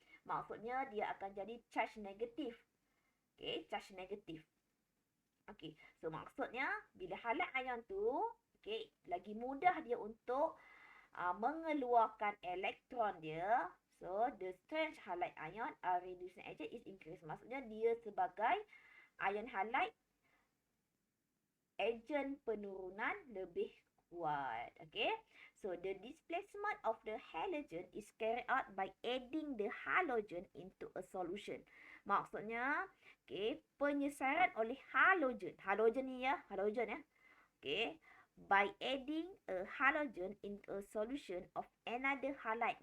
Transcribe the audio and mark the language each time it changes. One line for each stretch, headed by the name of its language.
Malay: Maksudnya, dia akan jadi charge negatif. Okay, charge negatif. Okay, so maksudnya bila halide ion tu, okay, lagi mudah dia untuk mengeluarkan elektron dia.
English: So, the strength halide ion are reducing agent is increased.
Malay: Maksudnya dia sebagai ion halide, agent penurunan lebih kuat.
English: Okay, so the displacement of the halogen is carried out by adding the halogen into a solution.
Malay: Maksudnya, okay, penyesaran oleh halogen. Halogen ni ya, halogen ya.
English: Okay, by adding a halogen into a solution of another halide.